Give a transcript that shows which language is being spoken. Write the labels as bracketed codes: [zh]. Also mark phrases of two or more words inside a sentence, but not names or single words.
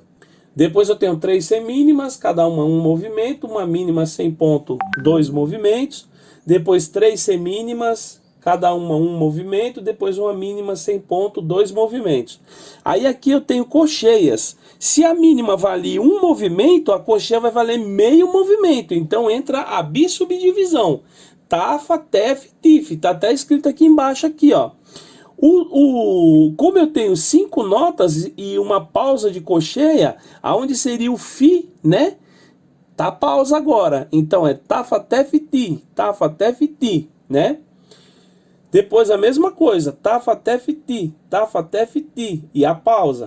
[pt] Depois eu tenho 3 semínimas, cada uma 1 movimento, uma mínima sem ponto, 2 movimentos. Depois 3 semínimas, cada uma 1 movimento, depois uma mínima sem ponto, 2 movimentos. Aí aqui eu tenho cocheias. Se a mínima vale 1 movimento, a cocheia vai valer meio movimento. Então entra a bissubdivisão. Tafa, tef, tif. Está até escrito aqui embaixo, aqui, ó. Como eu tenho 5 notas e uma pausa de cocheia, aonde seria o fi, né? Tá pausa agora. Então é tafa, tef, ti, né? Depois a mesma coisa, tafa, tef, ti, e a pausa.